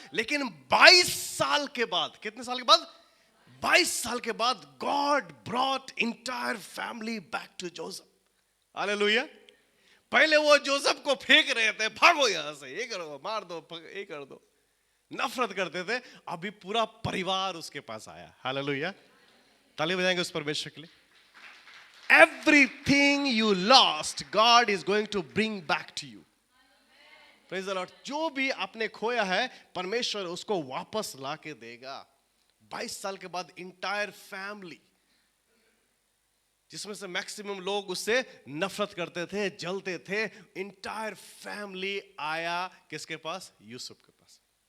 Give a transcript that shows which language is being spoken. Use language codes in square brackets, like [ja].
[hi] लेकिन 22 साल के बाद, कितने साल के बाद? 22 साल के बाद [en] God brought entire family back to Joseph. [hi] Hallelujah. पहले वो जोसेफ को फेंक रहे थे, भागो यहां से, ये करो, मार दो, ये कर दो, नफरत करते थे। अभी पूरा परिवार उसके पास आया। हालेलुया। ताली बजाएंगे उस परमेश्वर के लिए। [en] everything you lost, God is going to bring back to you. Praise the Lord. [hi] जो भी आपने खोया है, परमेश्वर उसको वापस ला के देगा. 22 साल के बाद इंटायर फैमिली, जिसमें से मैक्सिमम लोग उससे नफरत करते थे, जलते थे, इंटायर फैमिली आया किसके पास? यूसुफ के पास.